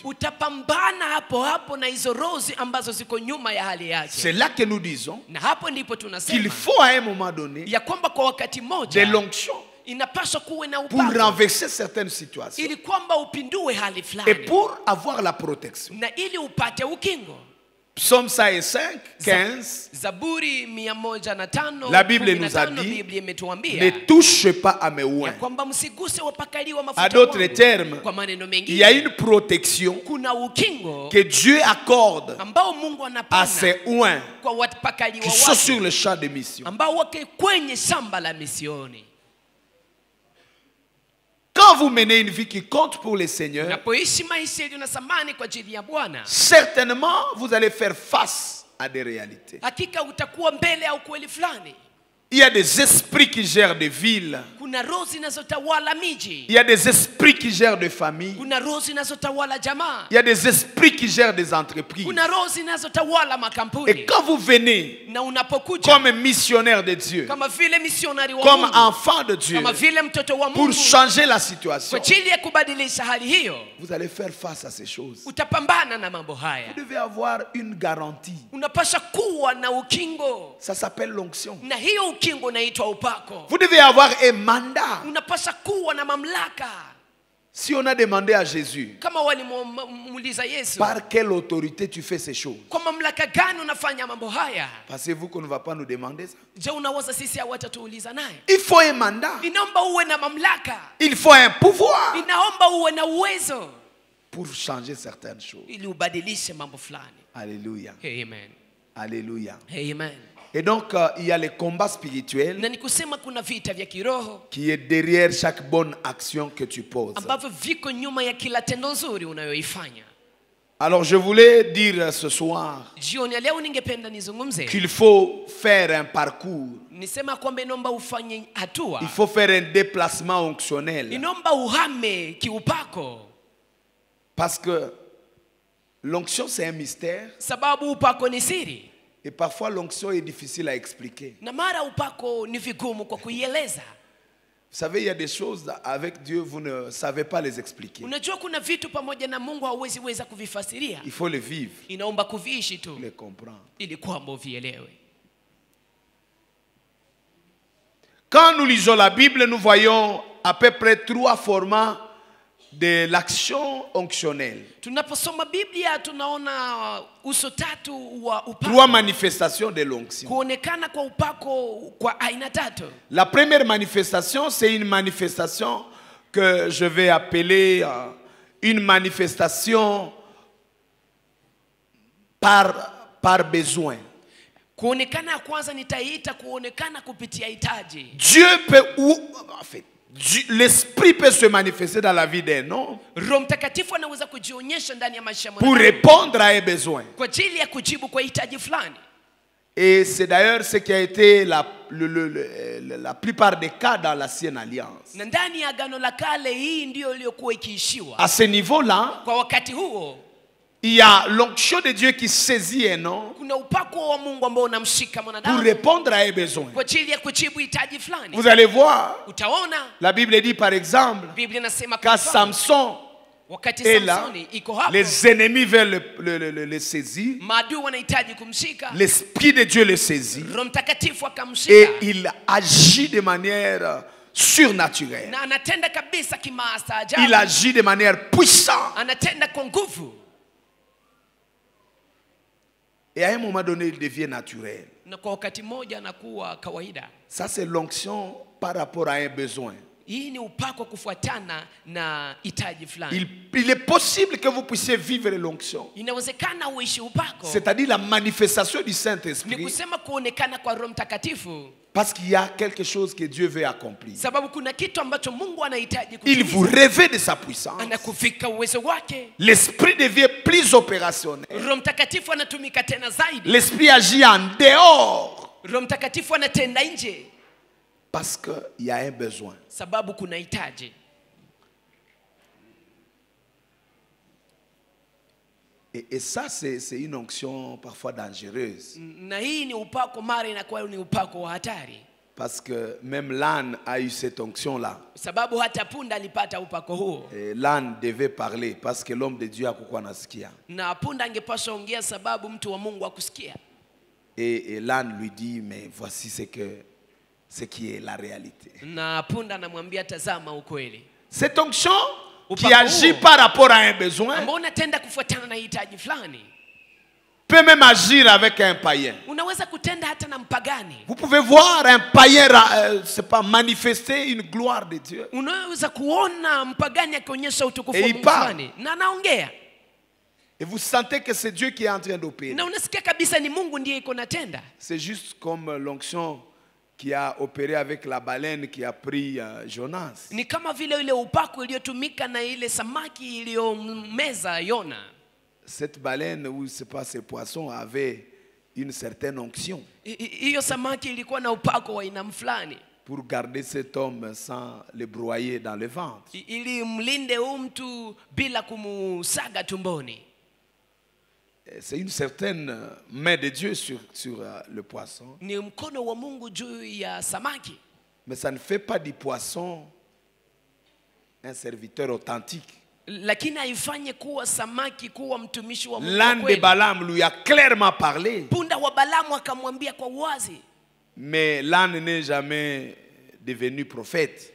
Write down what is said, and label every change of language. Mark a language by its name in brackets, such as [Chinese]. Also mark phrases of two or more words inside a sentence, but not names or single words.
[Swahili] utapambana hapo na hizo rozi ambazo ziko nyuma ya hali [French] C'est [Swahili] yake. [French] là que nous disons [Swahili] Na hapo ndipo [French] qu'il [Swahili] tunasema [French] faut à un moment donné [Swahili] ya kwamba kwa wakati [French] de [Swahili] mmoja [French] l'onction [Swahili] inapaswa kuwe na [French] pour [Swahili] upako [French] renverser certaines situations [Swahili] ili kwamba upindue hali [French] et [Swahili] fulani [French] pour avoir la protection. [Swahili] na ili upate ukingo. [French] Psaume 105, 15. [Swahili] Zaburi 105, [French] La Bible nous a 15, dit, [Swahili] Biblia imetuambia [French] ne touche pas à mes [Swahili] ya [French] oins. [Swahili] kwamba msiguse wapakaliwa [French] À [Swahili] mafuta [French] d'autres [Swahili] wangu. [French] termes, [Swahili] Kwa maneno [French] il y a [Swahili] mengine, [French] une protection [Swahili] kuna ukingo [French] que Dieu accorde [Swahili] ambao Mungu [French] à [Swahili] anapana [French] ses oins [Swahili] kwa wapakaliwa [French] qui sont sur [Swahili] wake [French] le champ de mission. [Swahili] ambao wake kwenye shamba la misioni. [French] Quand vous menez une vie qui compte pour le Seigneur, [Swahili] Unapoishi maisha yaliyo na thamani kwa ajili ya Bwana, [French] certainement vous allez faire face à des réalités. [Swahili] hakika utakuwa mbele ya ukweli fulani. [French] Il y a des esprits qui gèrent des villes. [Swahili] Kuna roho zinazotawala miji, [French] Il y a des esprits qui gèrent des familles. [Swahili] kuna roho zinazotawala jamaa, [French] Il y a des esprits qui gèrent des entreprises. [Swahili] kuna roho zinazotawala [French] Et [Swahili] makampuni. [French] quand vous venez [Swahili] Na unapokuja [French] comme missionnaire de Dieu, [Swahili] kama vile misionari wa [French] comme [Swahili] Mungu, [French] enfant de Dieu, [Swahili] kama vile mtoto wa [French] pour [Swahili] Mungu, [French] changer la [Swahili] kwa [French] situation, [Swahili] ajili ya kubadilisha hali hiyo, [French] vous allez faire face à ces choses. [Swahili] utapambana na mambo haya. [French] Vous devez avoir une garantie. [Swahili] Unapasha kuwa na ukingo, [French] Ça s'appelle l'onction. [Swahili] na hiyo ukingo unaitwa upako. [French] Vous devez avoir un mandat. [Swahili] Unapasha kuwa na mamlaka. [French] Si on a demandé à Jésus, [Swahili] Kama walimuuliza Yesu, [French] par quelle autorité tu fais ces choses? [Swahili] kwa mamlaka gani unafanya mambo haya? [French] Pensez-vous qu'on ne va pas nous demander ça? [Swahili] Je, unawaza sisi hawatatuuliza naye? [French] Il faut un mandat. [Swahili] Inaomba uwe na mamlaka, [French] Il faut un pouvoir [Swahili] inaomba uwe na uwezo [French] pour changer certaines choses. [Swahili] ili ubadilishe mambo fulani. [French] Alléluia. Amen. Alléluia. Amen. Et donc, il y a les combats spirituels [Swahili] Na ni kusema kuna vita vya kiroho [French] qui est derrière chaque bonne action que tu poses. [Swahili] ambavyo viko nyuma ya kila tendo nzuri unayoifanya. [French] Alors, je voulais dire ce soir [Swahili] Jioni ya leo ningependa nizungumze, [French] qu'il faut faire un parcours. [Swahili] nisema kwamba inaomba ufanye hatua, [French] Il faut faire un déplacement onctionnel. [Swahili] inaomba uhame kiupako, [French] Parce que l'onction, c'est un mystère. [Swahili] sababu upako ni siri, [French] Et parfois, l'onction est difficile à expliquer. [Swahili] na mara upako ni vigumu kwa kuieleza. [French] Vous savez, il y a des choses avec Dieu, vous ne savez pas les expliquer. [Swahili] Unajua kuna vitu pamoja na Mungu hauwezi weza kuvifasiria, [French] Il faut les vivre, [Swahili] inaomba kuviishi tu [French] les comprendre. [Swahili] ili kwamba uvielewe. [French] Quand nous lisons la Bible, nous voyons à peu près 3 formats de l'action onctionnelle. [Swahili] Tunaposoma Biblia tunaona uso tatu wa 3 upako, [French] manifestations de l'onction. [Swahili] kuonekana kwa upako kwa aina tatu. [French] La première manifestation, c'est une manifestation que je vais appeler une manifestation par besoin. [Swahili] Kuonekana ya kwanza nitaiita kuonekana kupitia hitaji. [French] Dieu peut, en fait, l'esprit peut se manifester dans la vie d'un homme [Swahili] Roho Mtakatifu anaweza kujionyesha ndani ya maisha ya [French] pour [Swahili] mwanadamu [French] répondre à un besoin. [Swahili] kwa ajili ya kujibu kwa hitaji fulani. [French] Et c'est d'ailleurs ce qui a été la plupart des cas dans l'ancienne alliance. [Swahili] Na ndani ya Agano la Kale hii ndio iliyokuwa ikiishiwa. [French] À ce niveau-là, [Swahili] Kwa wakati huo [French] il y a l'onction de Dieu qui saisit un homme [Swahili] kuna upako wa Mungu ambao unamshika [French] pour [Swahili] mwanadamu [French] répondre à un besoin. [Swahili] kwa ajili ya kujibu hitaji fulani. [French] Vous allez voir, [Swahili] Utaona [French] la Bible dit par exemple, [Swahili] Biblia inasema kwa [French] quand [Swahili] mfano, Samson wakati [French] est là, [Swahili] Samsoni iko hapo, [French] les ennemis veulent le saisir, [Swahili] maadui wanahitaji kumshika, [French] l'Esprit de Dieu le saisit [Swahili] Roho Mtakatifu [French] et [Swahili] akamshika [French] il agit de manière surnaturelle. [Swahili] na anatenda kabisa [French] Il [Swahili] kimaajabu, [French] agit de manière puissante. [Swahili] anatenda kwa nguvu, [French] Et à un moment donné, il devient naturel. [Swahili] na kwa wakati mmoja anakuwa kawaida. [French] Ça, c'est l'onction par rapport à un besoin. [Swahili] Hii ni upako kufuatana na hitaji fulani. [French] Il est possible que vous puissiez vivre l'onction, [Swahili] Inawezekana uishi upako, [French] c'est-à-dire la manifestation du [Swahili] ni [French] Saint-Esprit, [Swahili] kusema kuonekana kwa Roho Mtakatifu, [French] parce qu'il y a quelque chose que Dieu veut accomplir. [Swahili] sababu kuna kitu ambacho Mungu anahitaji [French] Il vous [Swahili] kutimiza. [French] révèle de sa puissance. [Swahili] Anakufika uwezo wake, [French] L'Esprit devient plus opérationnel. [Swahili] Roho Mtakatifu anatumika tena zaidi, [French] L'Esprit agit en dehors [Swahili] Roho Mtakatifu anatenda nje, [French] parce qu'il y a un besoin. [Swahili] sababu kuna hitaji. [French] Et ça, c'est une onction parfois dangereuse. [Swahili] Na hii ni upako, mara inakuwa ni upako wa hatari, [French] Parce que même l'âne a eu cette onction-là. [Swahili] sababu hata punda alipata upako huo, [French] Et l'âne devait parler parce que l'homme de Dieu a [Swahili] kukuwa nasikia. na punda angepaswa ongea sababu mtu wa Mungu akusikia. [French] Et l'âne lui dit, mais voici ce qui est la réalité. [Swahili] Na punda anamwambia tazama ukweli. [French] Cette onction qui [Swahili] Upako [French] agit [Swahili] huo, [French] par rapport à un besoin [Swahili] ambao unatenda kufuatana na hitaji fulani, [French] peut même agir avec un païen. [Swahili] unaweza kutenda hata na mpagani. [French] Vous pouvez voir un païen c'est pas manifester une gloire de Dieu. [Swahili] Unaweza kuona mpagani akionyesha utukufu [French] Et [Swahili] wa [French] il [Swahili] Mungu [French] parle. [Swahili] fulani na anaongea, [French] Et vous sentez que c'est Dieu qui est en train d'opérer. [Swahili] na unasikia kabisa ni Mungu ndiye iko natenda. [French] C'est juste comme l'onction qui a opéré avec la baleine qui a pris Jonas. [Swahili] Ni kama vile ile upako iliyotumika na ile samaki iliyomeza Yona. [French] Cette baleine, ou c'est pas ces poissons, avait une certaine onction [Swahili] Hiyo samaki ilikuwa na upako wa aina fulani [French] pour garder cet homme sans le broyer dans le ventre. [Swahili] ili mlinde huyu mtu bila kumusaga tumboni. [French] C'est une certaine main de Dieu sur le poisson. [Swahili] Ni mkono wa Mungu juu ya samaki, [French] Mais ça ne fait pas du poisson un serviteur authentique. [Swahili] lakini haifanye kuwa samaki kuwa mtumishi wa Mungu wa [French] L'âne de [Swahili] kweli. [French] Balaam lui a clairement parlé. [Swahili] Punda wa Balamu akamwambia kwa uwazi, [French] Mais l'âne n'est jamais devenu prophète.